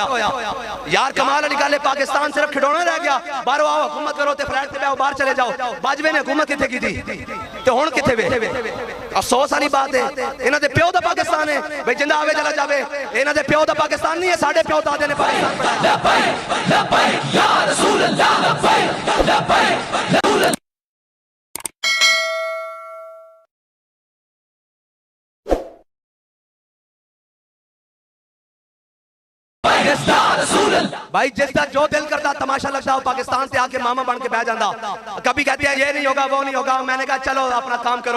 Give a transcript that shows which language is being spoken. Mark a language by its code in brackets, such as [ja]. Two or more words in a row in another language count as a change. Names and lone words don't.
[pa] یار کمال والی گل ہے، پاکستان صرف کھڈونا رہ گیا. باہروں آؤ حکومت کرو تے فلیٹ تے بیٹھو باہر چلے جاؤ۔ باجوے نے حکومت کتھے کیتی تے ہن کتھے وے? افسوس والی بات ہے، انہاں دے پیو دا پاکستان ہے. بھائی زندہ آوے چلا جاوے، انہاں دے پیو دا پاکستان نہیں ہے، ساڈے پیو دادے نے پاکستان بنایا. [ar] لبيك لبيك يا رسول الله، لبيك لبيك رسول الله, लब्बैक लब्बैक रसूल अल्लाह। [ur] بھائی جس کا جو دل کرتا تماشا لگتا ہو پاکستان سے آ کے ماما بن کے بہہ جاتا. کبھی کہتے ہیں یہ نہیں ہوگا وہ نہیں ہوگا، میں نے کہا چلو اپنا کام کرو.